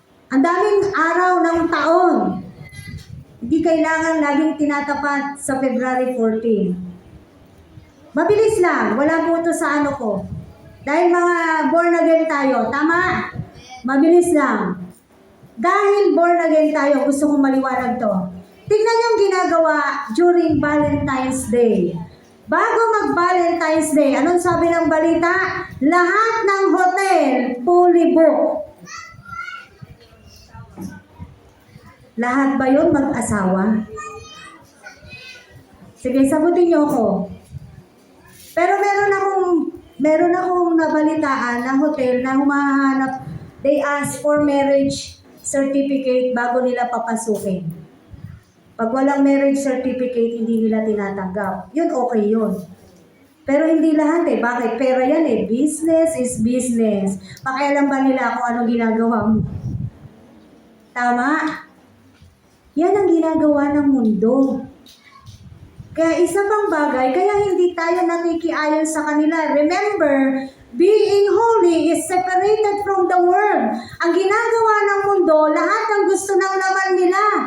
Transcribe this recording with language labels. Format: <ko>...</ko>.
<tl>Ang daming araw ng taon. Hindi kailangan laging tinatapat sa February 14. Mabilis lang, wala po ito sa ano ko. Dahil mga born again tayo, tama? Mabilis lang. Dahil born again tayo, gusto kong maliwanag to. Tingnan yung ginagawa during Valentine's Day. Bago mag-Valentine's Day, anong sabi ng balita? Lahat ng hotel, fully booked. Lahat ba yun mag-asawa? Sige, sagutin niyo ako. Pero meron akong nabalitaan na hotel na humahanap,</tl> <en>they ask for marriage certificate</en> <tl>bago nila papasukin. Pag walang marriage certificate, hindi nila tinatanggap. Yun, okay yun. Pero hindi lahat eh. Bakit? Pera yan eh.</tl> <en>Business is business.</en> <tl>Pakialam ba nila kung anong ginagawa mo? Tama? Yan ang ginagawa ng mundo. Kaya isa pang bagay, kaya hindi tayo nakikiayon sa kanila.</tl> <en>Remember, being holy is separated from the world.</en> <tl>Ang ginagawa ng mundo, lahat ng gusto ng laman nila.</tl>